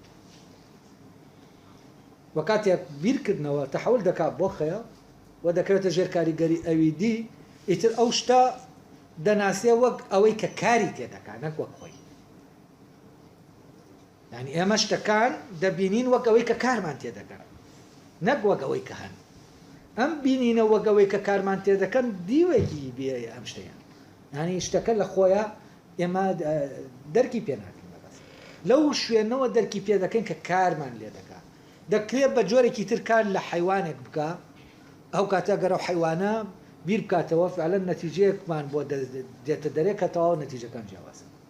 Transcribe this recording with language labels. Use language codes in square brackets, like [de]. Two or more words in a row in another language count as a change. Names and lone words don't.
[ckb] و کاتێک بیرکردنەوە تەحول دەکات بۆ خەیاڵ و دەکرێتە ژێر کاریگەری ئەوی دی ئیتر ئەو شتە دەناسێ وەک ئەوەی کە کاری تێدەکات نەک وەک خۆی یعنی ئێمە شتەکان دەبینین وەک ئەوەی کە کارمان تێدەکات نەک وەک ئەوەی کە هەن ئەم بینینە وەک ئەوەی کە کارمان تێدەکەن دیوێکی بێ ئەم شتەیە [ar] يعني اشتكى لخويا [ckb] ئێمە دەرکی پێ ناکەین بەڕاست لەو شوێنەوە دەرکی پێ دەکەین کە کارمان لێ دەکات دەکرێت بە جۆرێکی تر کار لە حیوانێک بکە ئەو کاتە گەرە حیوانە بیر بکاتەوە فعلا نەتیجەیەکمان بۆ دێتە دەرێکەوە نەتیجەکان جیاوازە